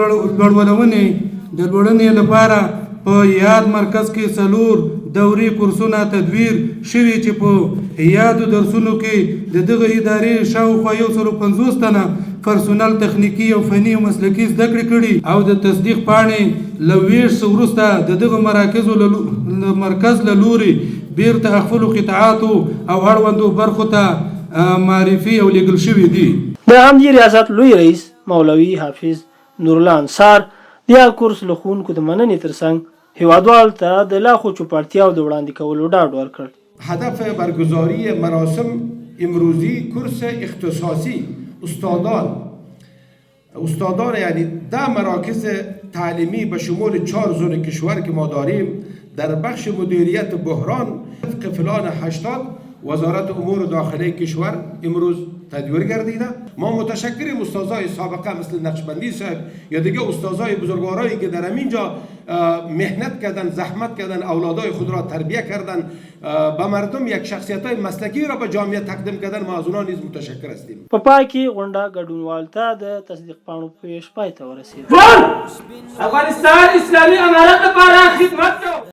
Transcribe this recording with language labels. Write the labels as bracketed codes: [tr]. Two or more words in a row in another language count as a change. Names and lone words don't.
[ps] لوړونې لپاره په یاد مرکز کې 4 دوري کورسونه تدویر شوي چې په یادو درسونو کې د دغه ادارې شاوخوا 150 تنه پرسونل تخنیکی او فني او مسلکي زده کړې کړي او د تصدیق پاڼې له ویش وروسته د دغه مرکز له لوري بیرته خپلو قطاعاتو او اړوندو برخو ته معرفي او لیږل شوي دي. د همدې ریاست لوی رئیس مولوي حافظ نورالله انصار د کورس له ښوونکو د مننې ترڅنګ هیوادوالو ته د لا ښو چوپړتیاو د وړاندې کولو ډاډ ورکړ. [fa] هدف برگزاری مراسم امروزی کورس اختصاصی استادان یعنی 10 مراکز تعلیمی به شمول 4 زون کشور که ما داریم در بخش مدیریت بحران طبق پلان 80 وزارت امور داخلی کشور امروز تدویر گردیده. ما متشکریم استادای سابقه مثل نقشبندی صاحب یا دیگه استادای بزرگوارایی که در همینجا مهنت کردن، زحمت کردن، اولادای خود را تربیت کردن، به مردم یک شخصیت‌های مسلکی را به جامعه تقدیم کردن. ما از اونها نیز متشکر هستیم. [ps] په پای کې غونډه ګډونوالو ته د تصدیق پاڼو پیش پای ته ورسید. افغانستان اسلامي امارت لپاره خدمت کوي.